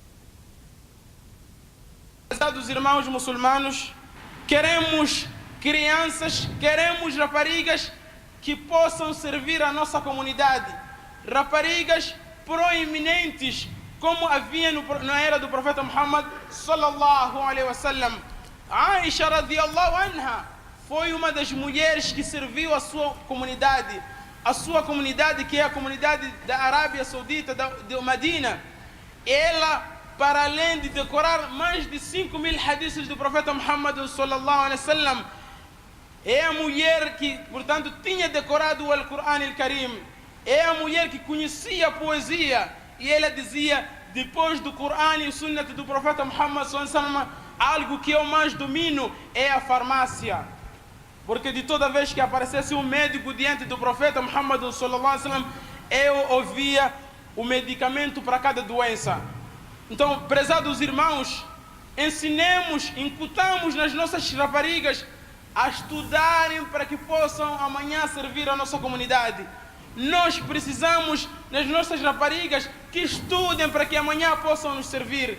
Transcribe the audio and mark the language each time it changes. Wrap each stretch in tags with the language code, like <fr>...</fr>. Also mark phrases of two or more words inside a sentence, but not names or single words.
<pt>Dos irmãos muçulmanos, queremos crianças, queremos raparigas que possam servir a nossa comunidade. Raparigas proeminentes, como havia na era do profeta Muhammad</pt> <ar>صلى الله عليه وسلم.</ar> <pt>Aisha</pt> <ar>رضي الله عنها</ar> <pt>foi uma das mulheres que serviu a sua comunidade que é a comunidade da Arábia Saudita, de Medina. Ela, para além de decorar mais de 5.000 hadiths do profeta Muhammad</pt> <ar>صلى الله عليه وسلم,</ar> <pt>é a mulher que, portanto, tinha decorado o Al-Qur'an al-Karim. É a mulher que conhecia a poesia. E ela dizia, depois do Qur'an e o Sunnah do profeta Muhammad</pt> <ar>صلى الله عليه وسلم,</ar> <pt>algo que eu mais domino é a farmácia. Porque de toda vez que aparecesse um médico diante do profeta Muhammad</pt> <ar>صلى الله عليه وسلم,</ar> <pt>eu ouvia o medicamento para cada doença. Então, prezados irmãos, ensinemos, incutamos nas nossas raparigas a estudarem para que possam amanhã servir a nossa comunidade. Nós precisamos nas nossas raparigas que estudem para que amanhã possam nos servir.</pt>